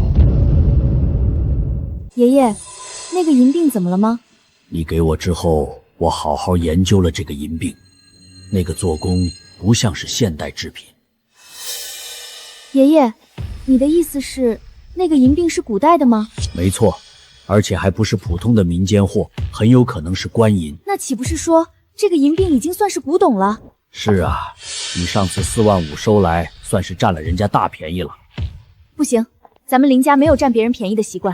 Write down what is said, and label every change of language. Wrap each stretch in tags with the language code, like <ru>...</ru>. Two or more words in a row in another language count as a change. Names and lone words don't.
<zh>爺爺，那個銀錠怎麼了嗎？你給我之後，我好好研究了這個銀錠，那個做工不像是現代製品。爺爺，你的意思是那個銀錠是古代的嗎？沒錯，而且還不是普通的民間貨，很有可能是官銀。那豈不是說這個銀錠已經算是古董了？是啊，你上次4萬5收來，算是佔了人家大便宜了。不行，咱們林家沒有佔別人便宜的習慣。</zh>